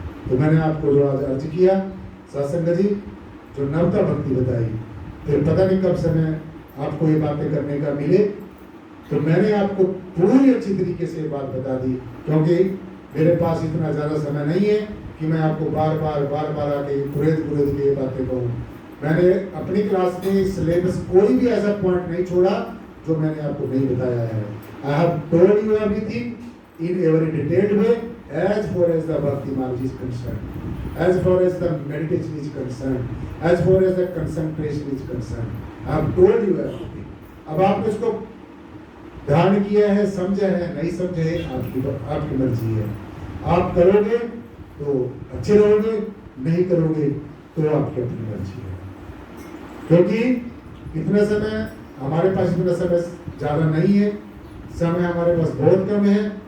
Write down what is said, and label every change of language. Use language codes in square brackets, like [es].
[hi] तो मैंने आपको जो आज अर्ज किया सत्संग जी, जो नवता भक्ति बताई, फिर पता नहीं कब समय आपको ये बातें करने का मिले, तो मैंने आपको पूरी अच्छी तरीके से ये बात बता दी, क्योंकि मेरे पास इतना ज़्यादा समय नहीं है कि मैं आपको बार बार आके कुरेद के ये बातें कहूँ। मैंने अपनी क्लास में सिलेबस कोई भी ऐसा पॉइंट नहीं छोड़ा जो मैंने आपको नहीं बताया है। [en] I have told you everything in every detailed way as far as the bhakti marg is concerned, as far as the meditation is concerned, as far as the concentration is concerned. I have told you everything. [hi] अब आपने इसको ध्यान किया है, समझा है, नहीं समझे है, आपकी मर्जी है। आप करोगे तो अच्छे रहोगे, नहीं करोगे तो आपकी अपनी मर्जी है। क्योंकि इतना समय हमारे पास, इतना समय ज़्यादा नहीं है, समय हमारे पास बहुत कम है।